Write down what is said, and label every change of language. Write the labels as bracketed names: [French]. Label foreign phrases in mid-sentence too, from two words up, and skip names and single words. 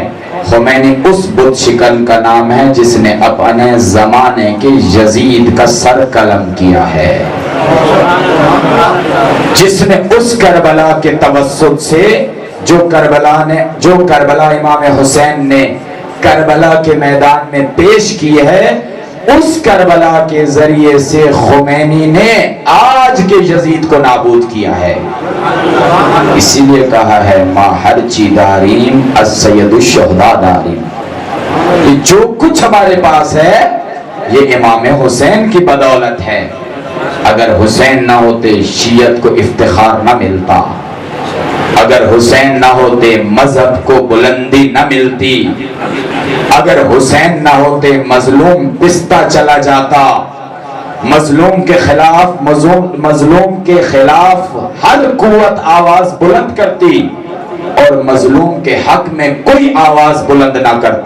[Urdu] خمینی اس بت شکن کا نام ہے جس نے اپنے زمانے کے یزید کا سر قلم کیا ہے، جس نے اس کربلا کے توسط سے جو کربلا امام حسین نے کربلا کے میدان میں پیش کی ہے، اس کربلا کے ذریعے سے خمینی نے آج کے یزید کو نابود کیا ہے۔ اسی لیے کہا ہے [Persian] ما ہرچی داریم از سید الشہداء داریم۔ [Urdu] یہ جو کچھ ہمارے پاس ہے، یہ امام حسین کی بدولت ہے۔ اگر حسین نہ ہوتے شیعت کو افتخار نہ ملتا، اگر حسین نہ ہوتے مذہب کو بلندی نہ ملتی، اگر حسین نہ ہوتے مظلوم پستا چلا جاتا، مظلوم کے خلاف ہر قوت آواز بلند کرتی اور مظلوم کے حق میں کوئی آواز بلند نہ کرتا۔